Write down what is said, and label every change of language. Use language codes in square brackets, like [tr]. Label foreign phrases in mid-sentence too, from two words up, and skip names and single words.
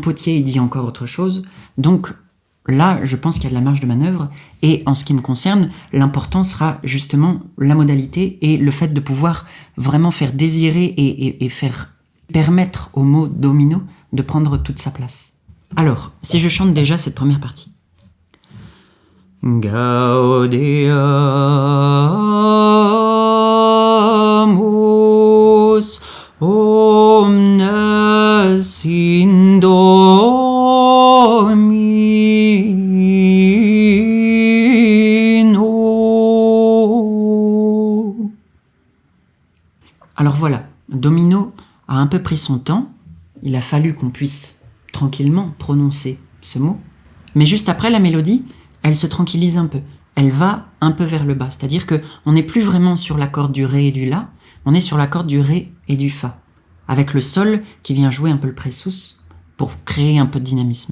[fr] Don Potier, il dit encore autre chose. Donc, là, je pense qu'il y a de la marge de manœuvre, et en ce qui me concerne, l'important sera justement la modalité et le fait de pouvoir vraiment faire désirer et faire permettre au mot domino de prendre toute sa place. Alors, si je chante déjà cette première partie. [la] Gaudeamus omnes in Domino. [fr] Alors voilà, Domino a un peu pris son temps, il a fallu qu'on puisse tranquillement prononcer ce mot, mais juste après la mélodie, elle se tranquillise un peu, elle va un peu vers le bas, c'est-à-dire qu'on n'est plus vraiment sur la corde du Ré et du La, on est sur la corde du Ré et du Fa, avec le Sol qui vient jouer un peu le présus pour créer un peu de dynamisme.